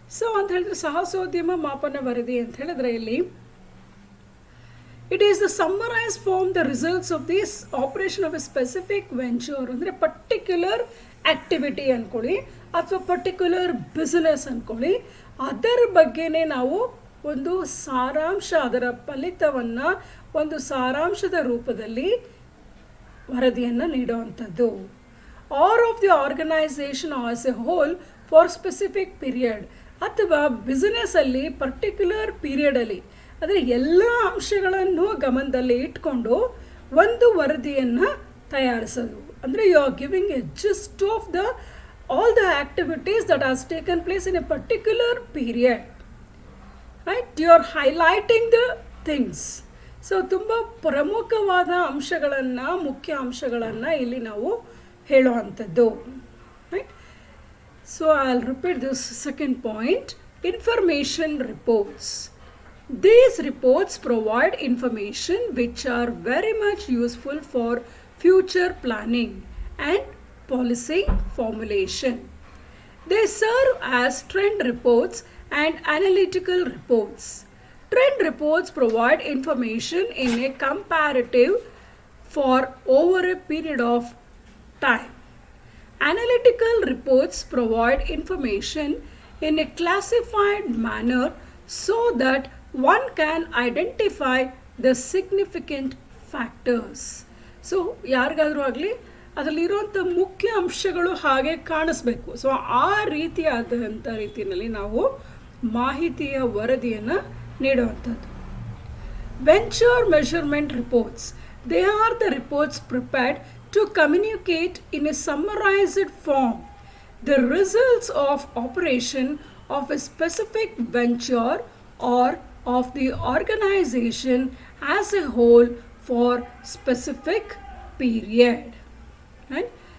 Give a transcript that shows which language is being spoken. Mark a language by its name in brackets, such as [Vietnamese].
[Kannada] So ಅಂತ ಹೇಳಿದ್ರೆ ಸಾಹಸೋದ್ಯಮ ಮಾಪನ ವರದಿ ಅಂತ ಹೇಳಿದ್ರೆ ಇಲ್ಲಿ [English] it is the summarized form the results of this operation of a specific venture. [Kannada] ಅಂದರೆ ಪರ್ಟಿಕ್ಯುಲರ್ ಆ್ಯಕ್ಟಿವಿಟಿ ಅಂದ್ಕೊಳ್ಳಿ ಅಥವಾ ಪರ್ಟಿಕ್ಯುಲರ್ ಬಿಸ್ನೆಸ್ ಅಂದ್ಕೊಳ್ಳಿ, ಅದರ ಬಗ್ಗೆನೇ ನಾವು ಒಂದು ಸಾರಾಂಶ, ಅದರ ಫಲಿತವನ್ನು ಒಂದು ಸಾರಾಂಶದ ರೂಪದಲ್ಲಿ ವರದಿಯನ್ನು ನೀಡುವಂಥದ್ದು. [English] or of the organisation as a whole for specific period, [Kannada] ಅಥವಾ ಬಿಸ್ನೆಸ್ಸಲ್ಲಿ ಪರ್ಟಿಕ್ಯುಲರ್ ಪೀರಿಯಡಲ್ಲಿ ಅಂದರೆ ಎಲ್ಲ ಅಂಶಗಳನ್ನು ಗಮನದಲ್ಲಿ ಇಟ್ಕೊಂಡು ಒಂದು ವರದಿಯನ್ನು ತಯಾರಿಸೋದು. [English] ಅಂದರೆ you are giving a gist of the all the activities that has taken place in a particular period, right? You are highlighting the things. [Kannada] So ತುಂಬ ಪ್ರಮುಖವಾದ ಅಂಶಗಳನ್ನು, ಮುಖ್ಯ ಅಂಶಗಳನ್ನು ಇಲ್ಲಿ ನಾವು ಹೇಳುವಂಥದ್ದು, right? [English] So I will repeat this second point, information reports. These reports provide information which are very much useful for future planning and policy formulation. They serve as trend reports and analytical reports. Trend reports provide information in a comparative for over a period of time. Analytical reports provide information in a classified manner so that one can identify the significant factors. [Kannada] So ಯಾರಿಗಾದರೂ ಆಗಲಿ ಅದರಲ್ಲಿರುವಂಥ ಮುಖ್ಯ ಅಂಶಗಳು ಹಾಗೆ ಕಾಣಿಸ್ಬೇಕು. So ಆ ರೀತಿಯಾದಂಥ ರೀತಿಯಲ್ಲಿ ನಾವು ಮಾಹಿತಿಯ ವರದಿಯನ್ನು ನೀಡುವಂಥದ್ದು. [English] Venture measurement reports, they are the reports prepared to communicate in a summarised form the results of operation of a specific venture or of the organization as a whole for specific period, right?